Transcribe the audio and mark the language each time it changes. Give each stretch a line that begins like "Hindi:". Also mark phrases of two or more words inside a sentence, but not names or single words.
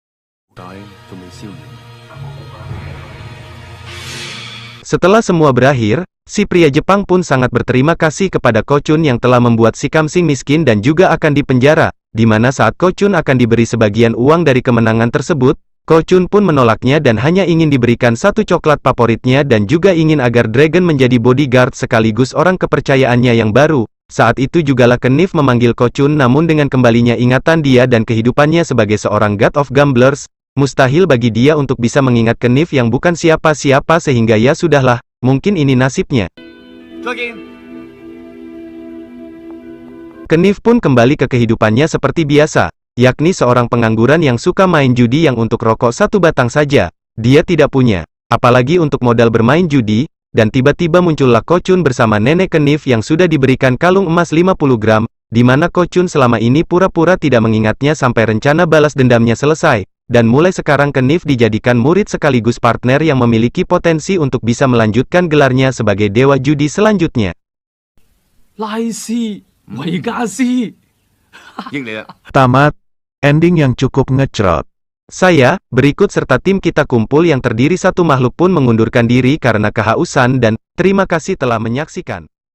Indonesian: Setelah semua berakhir, si pria Jepang pun sangat berterima kasih kepada Ko Chun yang telah membuat si Kamsing miskin dan juga akan dipenjara, di mana saat Ko Chun akan diberi sebagian uang dari kemenangan tersebut, Ko Chun pun menolaknya dan hanya ingin diberikan satu coklat favoritnya dan juga ingin agar Dragon menjadi bodyguard sekaligus orang kepercayaannya yang baru. Saat itu jugalah Knif memanggil Ko Chun namun dengan kembalinya ingatan dia dan kehidupannya sebagai seorang
English: god of gamblers,
Indonesian: mustahil bagi dia untuk bisa mengingat Knif yang bukan siapa-siapa sehingga ya sudahlah, mungkin ini nasibnya. Knif pun kembali ke kehidupannya seperti biasa, yakni seorang pengangguran yang suka main judi yang untuk rokok satu batang saja, dia tidak punya, apalagi untuk modal bermain judi, dan tiba-tiba muncullah Ko Chun bersama nenek Knif yang sudah diberikan kalung emas 50 gram, di mana Ko Chun selama ini pura-pura tidak mengingatnya sampai rencana balas dendamnya selesai, dan mulai sekarang Knif dijadikan murid sekaligus partner yang memiliki potensi untuk bisa melanjutkan gelarnya sebagai dewa judi selanjutnya.
Cantonese: 拉斯維加斯。益你啦！
Indonesian: Tamat. Ending yang cukup ngecrot. Saya, berikut serta tim kita kumpul yang terdiri satu makhluk pun mengundurkan diri karena kehausan dan terima kasih telah menyaksikan.